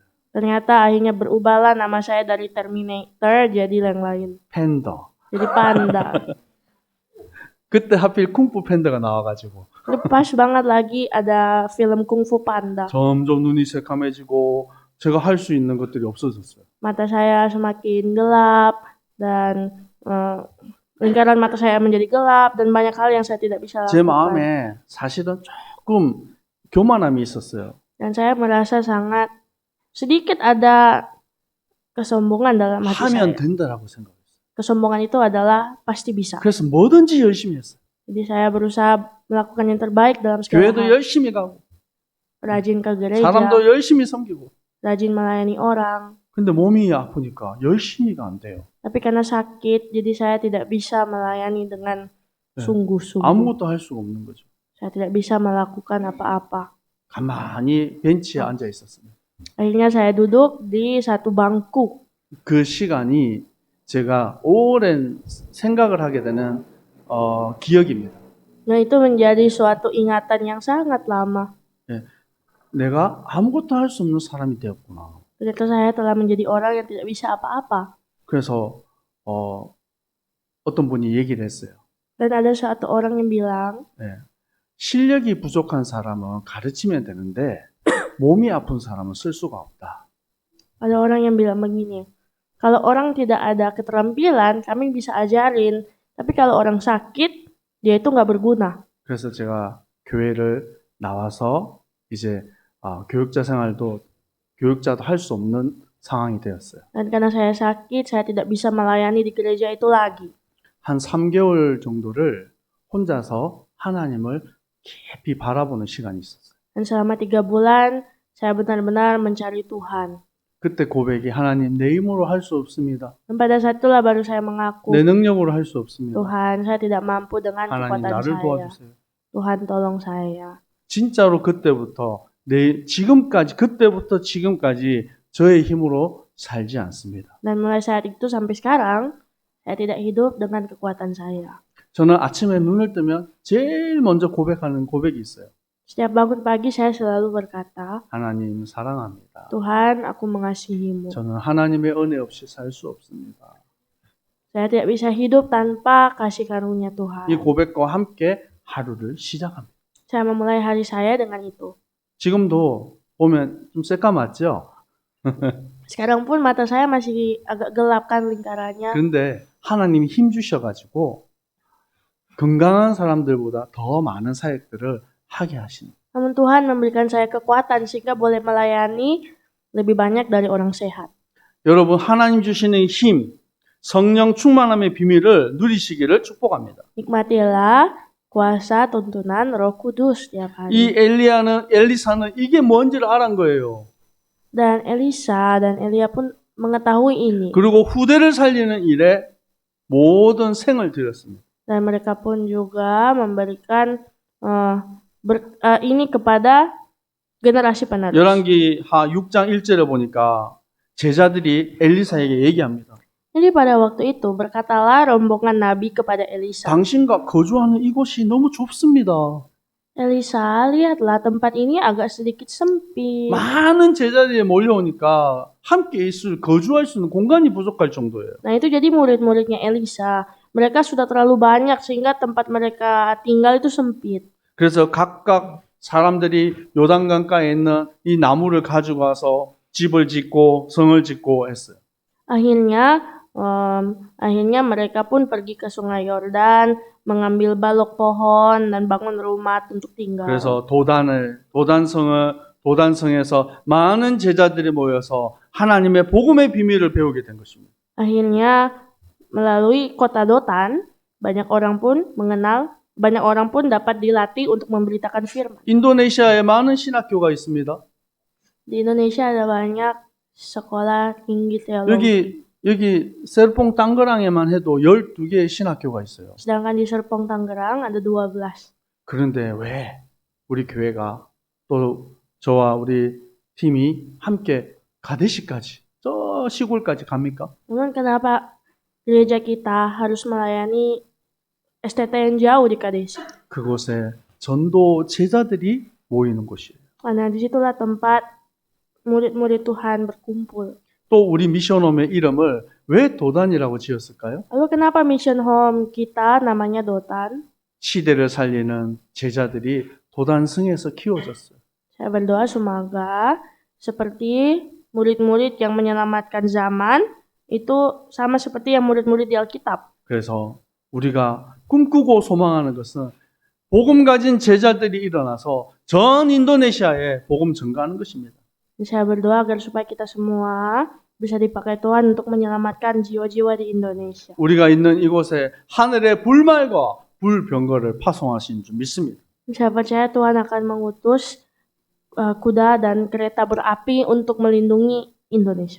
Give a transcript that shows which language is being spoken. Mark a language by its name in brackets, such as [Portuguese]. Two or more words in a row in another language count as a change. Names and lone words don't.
[Indonesian] Ternyata akhirnya berubahlah nama saya dari Terminator jadi yang lain. [Korean] 팬더. [Indonesian] Jadi panda. [Korean] 그때 하필 쿵푸 팬더가 나와가지고 [Indonesian] Ini pas banget lagi ada film Kung Fu Panda. [Korean] 점점 눈이 새카매지고 제가 할 수 있는 것들이 없어졌어요. [Indonesian] Mata saya semakin gelap dan lingkaran mata saya menjadi gelap dan banyak hal yang saya tidak bisa [Korean] 제 [Indonesian] lakukan. [Korean] 마음에 사실은 조금 교만함이 있었어요. [Indonesian] Dan saya merasa sangat sedikit ada kesombongan dalam hati [Korean] 하면 [Indonesian] saya. [Korean] 된다라고 생각했어요. [Indonesian] Kesombongan itu adalah pasti bisa. [Korean] 그래서 뭐든지 열심히 했어요. [Indonesian] Jadi saya berusaha melakukan yang terbaik dalam segala [Korean] 교회도 [Indonesian] hal. [Korean] 열심히 가고 [Indonesian] Rajin ke gereja, [Korean] 사람도 열심히 섬기고. [Indonesian] rajin melayani orang. [Korean] 근데 몸이 아프니까 열심히가 안 돼요. [Indonesian] Tapi karena sakit, jadi saya tidak bisa melayani dengan [Korean] 네. [Indonesian] sungguh-sungguh. [Korean] 아무것도 할 수가 없는 거죠. [Indonesian] Saya tidak bisa melakukan apa-apa. [Korean] 가만히 벤치에 앉아 있었습니다. [Indonesian] Akhirnya saya duduk di satu bangku. [Korean] 그 시간이 제가 오랜 생각을 하게 되는 기억입니다. [Indonesian] Nah, itu menjadi suatu ingatan yang sangat lama. [Korean] 내가 아무것도 할 수 없는 사람이 되었구나. [Indonesian] Ternyata saya telah menjadi orang yang tidak bisa apa-apa. [Korean] 그래서 어떤 분이 얘기를 했어요. [Indonesian] Dan ada satu orang yang bilang, [Korean] 네. 실력이 부족한 사람은 가르치면 되는데 몸이 아픈 사람은 쓸 수가 없다. [Indonesian] ada orang yang bilang begini, kalau orang tidak ada keterampilan, kami bisa ajarin. Tapi kalau orang sakit, dia itu nggak berguna. [Korean] 그래서 제가 교회를 나와서 이제 교육자 생활도 교육자도 할 수 없는 상황이 되었어요. [Indonesian] Dan karena saya sakit, saya tidak bisa melayani di gereja itu lagi. [Korean] 한 3개월 정도를 혼자서 하나님을 깊이 바라보는 시간이 있었어요. [Indonesian] Dan selama 3 bulan, saya benar-benar mencari Tuhan. [Korean] 그때 고백이 하나님 내 힘으로 할 수 없습니다. [Indonesian] Dan pada saat itulah baru saya mengaku, [Korean] 내 능력으로 할 수 없습니다. [Indonesian] Tuhan, saya tidak mampu dengan [Korean] 하나님 [Indonesian] kekuatan [Korean] 나를 [Indonesian] saya. [Korean] 도와주세요. [Indonesian] Tuhan, tolong saya. [Korean] 진짜로 그때부터 그때부터 지금까지 저의 힘으로 살지 않습니다. [Indonesian] Dan mulai saat itu sampai sekarang, saya tidak hidup dengan kekuatan saya. [Korean] 저는 아침에 눈을 뜨면 제일 먼저 고백하는 고백이 있어요. [Indonesian] Setiap bangun pagi, saya selalu berkata, [Korean] 하나님 사랑합니다. [Indonesian] Tuhan, aku mengasihimu. [Korean] 저는 하나님의 은혜 없이 살 수 없습니다. [Indonesian] Saya tidak bisa hidup tanpa kasih karunia [Korean] 이 [Indonesian] Tuhan. [Korean] 고백과 함께 하루를 시작합니다. [Indonesian] Saya memulai hari saya dengan itu. [Korean] 지금도 보면 좀 새까맣죠? [Indonesian] Sekarang pun mata saya masih agak gelap kan lingkarannya. [Korean] 그런데 하나님이 힘 주셔가지고 건강한 사람들보다 더 많은 사역들을 하게 하시는. [Indonesian] Namun Tuhan memberikan saya kekuatan sehingga boleh melayani lebih banyak dari orang sehat. [Korean] 여러분 하나님 주시는 힘, 성령 충만함의 비밀을 누리시기를 축복합니다. [Indonesian] Nikmatilah kuasa tuntunan Roh Kudus setiap [Korean] 이 [Indonesian] hari. [Korean] 엘리사는 이게 뭔지를 알은 거예요. [Indonesian] Dan Elisa dan Elia pun mengetahui ini. [Korean] 그리고 후대를 살리는 일에 모든 생을 들였습니다. [Indonesian] Dan mereka pun juga memberikan ini kepada generasi penerus. [Korean] 열왕기하 6장 1절에 보니까 제자들이 엘리사에게 얘기합니다. [Indonesian] Jadi pada waktu itu berkatalah rombongan nabi kepada Elisa. [Korean] 당신과 거주하는 이곳이 너무 좁습니다. [Indonesian] Elisa, lihatlah tempat ini agak sedikit sempit. [Korean] 많은 제자들이 몰려오니까 함께 거주할 수 있는 공간이 부족할 정도예요. [Indonesian] Nah itu jadi murid-muridnya Elisa. Mereka sudah terlalu banyak sehingga tempat mereka tinggal itu sempit. [Korean] 그래서 각각 사람들이 요단강가에 있는 이 나무를 가지고 와서 집을 짓고 성을 짓고 했어요. [Indonesian] Akhirnya mereka pun pergi ke sungai Yordan, mengambil balok pohon dan bangun rumah untuk tinggal. [Korean] 그래서 도단성에서 많은 제자들이 모여서 하나님의 복음의 비밀을 배우게 된 것입니다. [Indonesian] Akhirnya melalui kota Dotan, banyak orang pun mengenal banyak orang pun dapat dilatih untuk memberitakan firman. [Korean] 인도네시아에 많은 신학교가 있습니다. [Indonesian] Di Indonesia ada banyak sekolah tinggi teologi. [Korean] 여기 셀퐁 땅거랑에만 해도 12개의 신학교가 있어요. [Indonesian] Sedangkan di Serpong Tangerang ada 12. [Korean] 그런데 왜 우리 교회가 또 저와 우리 팀이 함께 가대시까지 저 시골까지 갑니까? [Indonesian] Namun kenapa gereja kita harus melayani STT yang jauh di Kadesi? [Korean] 그곳에 전도 제자들이 모이는 곳이에요. [Indonesian] Karena disitulah tempat murid-murid Tuhan berkumpul. [Korean] 또 우리 미션홈의 이름을 왜 도단이라고 지었을까요? [Indonesian] Lalu kenapa [English] mission home [Indonesian] kita namanya Dotan? [Korean] 시대를 살리는 제자들이 도단승에서 키워졌어요. [Indonesian] Saya berdoa semoga seperti murid-murid yang menyelamatkan zaman itu sama seperti yang murid-murid di Alkitab. [Korean] 그래서 우리가 꿈꾸고 소망하는 것은 복음 가진 제자들이 일어나서 전 인도네시아에 복음 전가하는 것입니다. [Indonesian] Saya berdoa agar supaya kita semua bisa dipakai Tuhan untuk menyelamatkan jiwa-jiwa di Indonesia. [Korean] 우리가 있는 이곳에 하늘의 불말과 불병거를 파송하신 줄 믿습니다. [Indonesian] Saya percaya Tuhan akan mengutus kuda dan kereta berapi untuk melindungi Indonesia.